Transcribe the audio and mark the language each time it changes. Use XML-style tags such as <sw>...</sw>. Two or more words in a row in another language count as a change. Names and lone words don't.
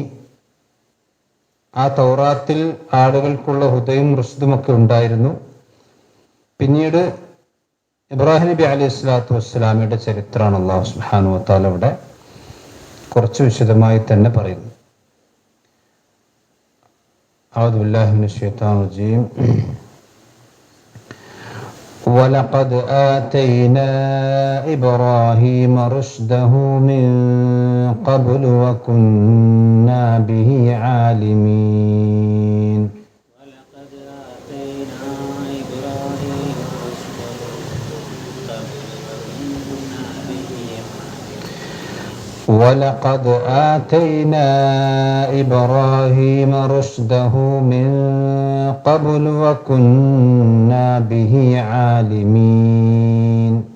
<ml>ആ തൗറാത്തിൽ ആളുകൾക്കുള്ള ഹുദയും റുഷ്ദുമൊക്കെ ഉണ്ടായിരുന്നു. പിന്നീട് ഇബ്രാഹിം നബി</ml> <ar>عليه الصلاة والسلام</ar> <ml>ചരിത്രമാണ്</ml> <ar>الله سبحانه وتعالى</ar> <ml>ഇവിടെ കുറച്ച് വിശദമായി തന്നെ പറയുന്നു.</ml> <ar>أعوذ بالله من الشيطان الرجيم. وَلَقَدْ آتَيْنَا إِبْرَاهِيمَ رُشْدَهُ مِنْ قَبْلُ وَكُنَّا بِهِ عَالِمِينَ. وَلَقَدْ آتَيْنَا إِبْرَاهِيمَ رُشْدَهُ مِنْ قَبْلُ وَكُنَّا بِهِ عَالِمِينَ.</ar>